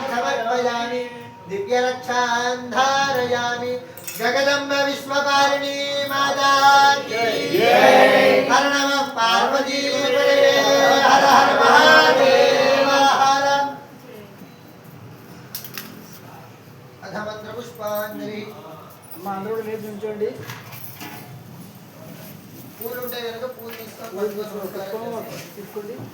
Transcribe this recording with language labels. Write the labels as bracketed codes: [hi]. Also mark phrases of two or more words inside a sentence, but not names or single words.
[sa] समर्पयामि दिव्यरक्षां धारयामि जगदम्ब विश्वपालिनी [hi] माता की जय। [sa] हर नमः पार्वती पतये हर हर महादेव हर। अथ मंत्र पुष्पांजलि [te] అమ్మ అందరూ కూడా లేచి నిల్చోండి. పూలు ఉంటాయి కనుక పూలు తీసుకొని తీసుకోండి.